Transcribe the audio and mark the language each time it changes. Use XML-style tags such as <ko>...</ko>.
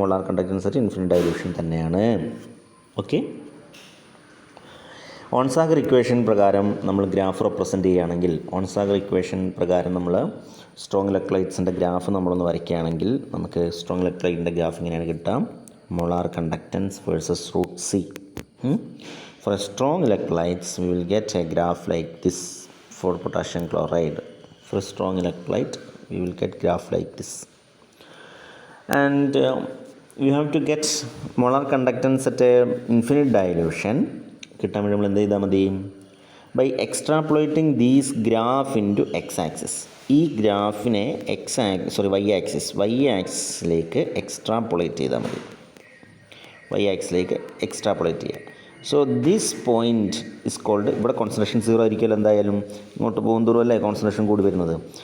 <ml>Molar conductance at infinite dilution തന്നെയാണ്. Okay, ഓൺസാഗർ equation പ്രകാരം നമ്മൾ ഗ്രാഫ് റെപ്രസെൻറ്റ് ചെയ്യുകയാണെങ്കിൽ, ഓൺസാഗർ ഇക്വേഷൻ പ്രകാരം നമ്മൾ സ്ട്രോങ് ഇലക്ട്രോലൈറ്റ്സിൻ്റെ ഗ്രാഫ് നമ്മളൊന്ന് വരയ്ക്കുകയാണെങ്കിൽ നമുക്ക് സ്ട്രോങ് ഇലക്ട്രോലൈറ്റിൻ്റെ ഗ്രാഫ് ഇങ്ങനെയാണ് കിട്ടുക.</ml> <en>Molar conductance versus root C. For a strong electrolytes we will get a graph like this for potassium chloride. For a strong electrolyte we will get graph like this. And you have to get molar conductance at a infinite dilution.</en> <ml>കിട്ടാൻ വേണ്ടി നമ്മൾ എന്ത് ചെയ്താൽ മതി?</ml> <en>By extrapolating these graph into X axis.</en> <ml>ഈ ഗ്രാഫിനെ Y ആക്സിസിലേക്ക് എക്സ്ട്രാപൊളേറ്റ് ചെയ്താൽ മതി. വൈ ആക്സിലേക്ക് എക്സ്ട്രാപൊളേറ്റ് ചെയ്യുക.</ml> <en>so this point is called,</en> <ml>ഇവിടെ കോൺസെൻട്രേഷൻ സീറോ ആയിരിക്കുമല്ലോ എന്തായാലും, ഇങ്ങോട്ട് പോകുന്തോറും അല്ലേ കോൺസെൻട്രേഷൻ കൂടി വരുന്നത്.</ml>